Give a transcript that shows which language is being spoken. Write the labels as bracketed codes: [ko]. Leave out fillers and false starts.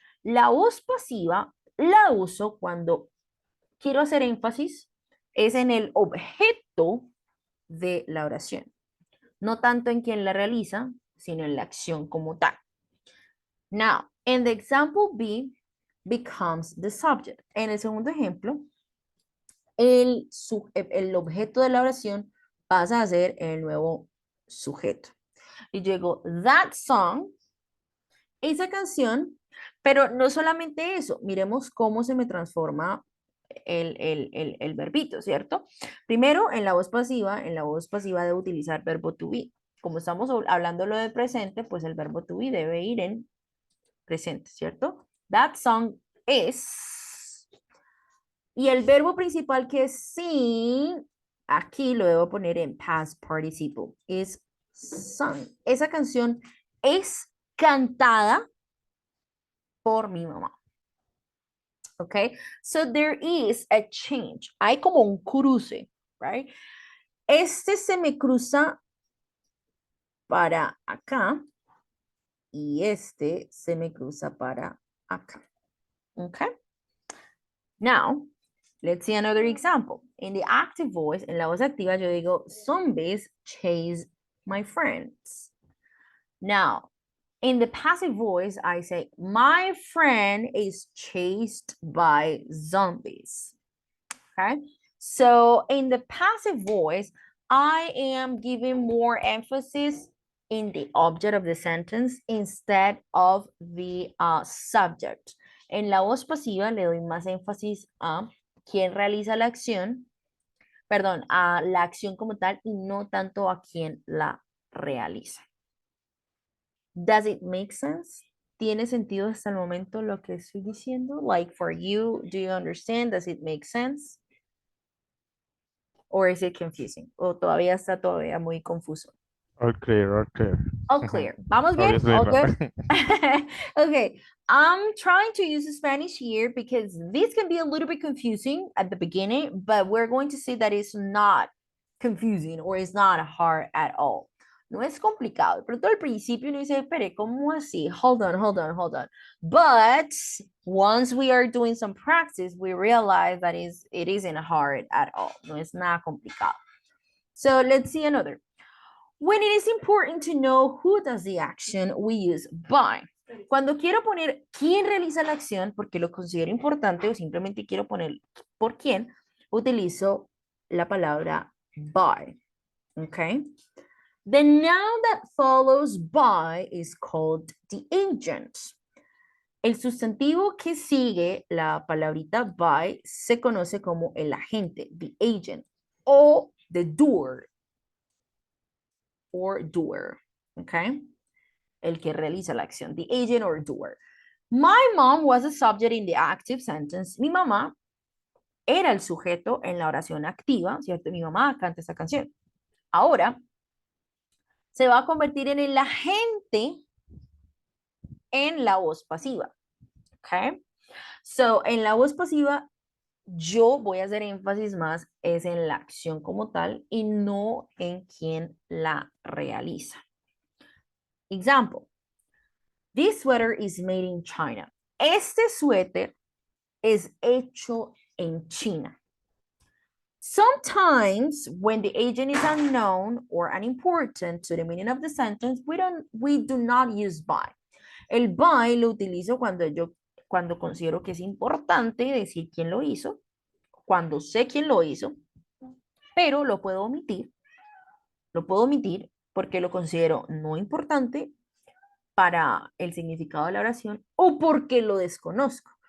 [es] La voz pasiva la uso cuando quiero hacer énfasis es en el objeto de la oración. No tanto en quien la realiza, sino en la acción como tal. [en] Now, in the example B becomes the subject. [es] En el segundo ejemplo, el objeto de la oración pasa a ser el nuevo sujeto. Y yo digo, [en] that song, [es] esa canción, pero no solamente eso, miremos cómo se me transforma el verbito, ¿cierto? Primero, en la voz pasiva debe utilizar verbo to be. Como estamos hablando lo de presente, pues el verbo to be debe ir en presente, ¿cierto? [en] That song is. [es] Y el verbo principal que es sing, aquí lo debo poner en past participle. Es sung. Esa canción es cantada por mi mamá. [en] Okay, so there is a change. [es] Hay como un cruce, right? Este se me cruza para acá y este se me cruza para acá. [en] Okay. Now, let's see another example. In the active voice, [es] en la voz activa, yo digo, [en] zombies chase my friends. Now, in the passive voice, I say, my friend is chased by zombies. Okay. So in the passive voice, I am giving more emphasis in the object of the sentence instead of the subject. [es] En la voz pasiva le doy más énfasis a quién realiza la acción, perdón, a la acción como tal y no tanto a quién la realiza. [en] Does it make sense? [es] ¿Tiene sentido hasta el momento lo que estoy diciendo? [en] Like for you, do you understand? Does it make sense? Or is it confusing? [es] O todavía está muy confuso. [en] All clear, all clear. All clear. [es] ¿Vamos bien? [en] Obviously All no. good? Okay. I'm trying to use Spanish here because this can be a little bit confusing at the beginning, but we're going to see that it's not confusing or it's not hard at all. [es] No es complicado. Pero todo al principio uno dice, espere, ¿cómo así? [en] Hold on, hold on, hold on. But once we are doing some practice, we realize that it isn't hard at all. [es] No es nada complicado. [en] So let's see another. When it is important to know who does the action, we use by. [es] Cuando quiero poner quién realiza la acción, porque lo considero importante o simplemente quiero poner por quién, utilizo la palabra by. [en] Okay? The noun that follows by is called the agent. [es] El sustantivo que sigue la palabrita by se conoce como el agente, [en] the agent, o the doer, or doer, [es] okay? El que realiza la acción, [en] the agent or doer. My mom was a subject in the active sentence. [es] Mi mamá era el sujeto en la oración activa, ¿cierto? Mi mamá canta esta canción. Ahora, se va a convertir en el agente en la voz pasiva, okay? So, en la voz pasiva, yo voy a hacer énfasis más es en la acción como tal y no en quien la realiza. [en] Example. This sweater is made in China. [es] Este suéter es hecho en China. [en] Sometimes when the agent is unknown or unimportant to the meaning of the sentence, we do not use by. [es] El by lo utilizo cuando considero que es importante decir quién lo hizo, cuando sé quién lo hizo, pero lo puedo omitir porque lo considero no importante para el significado de la oración o porque lo desconozco.